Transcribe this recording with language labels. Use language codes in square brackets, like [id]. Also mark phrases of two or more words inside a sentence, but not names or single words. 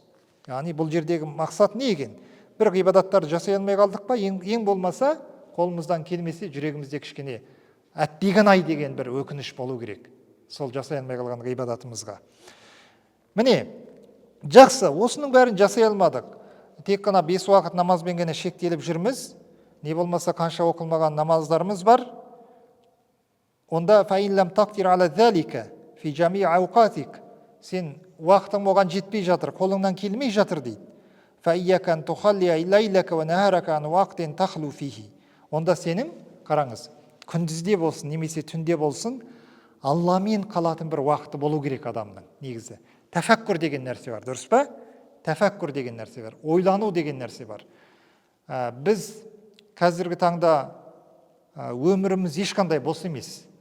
[kk] Яғни бұл жердегі мақсат не екен? Бір ғибадаттарды жасай алмай қалдық па, ең болмаса қолымыздан келмесе жүрегімізде кішкене әттеген-ай деген бір өкініш болу керек сол жасай алмай қалған ғибадатымызға. Міне, жақсы, осының бәрін жасай алмадық. Тек қана 5 уақыт намазбен ғана шектеліп жүрміз. Не болмаса қанша оқылмаған намаздарымыз бар. Онда [ar] فإن لم تقدر على ذلك في جميع أوقاتك. [kk] Сен уақытың оған жетпей жатыр, қолыңнан келмей жатыр дейді. [ar] فإياك أن تخلي ليلك ونهارك عن وقت تخلو فيه. [kk] Онда сенің, қараңыз, күндізде болсын, немесе түнде болсын, Алламен қалатын бір уақыты болу керек адамның негізі. Тәфәккүр деген нәрсе бар, дұрыс па? Тәфәккүр деген нәрсе бар, ойлану деген нәрсе бар. Біз қазіргі таңда өміріміз ешқандай бос емес.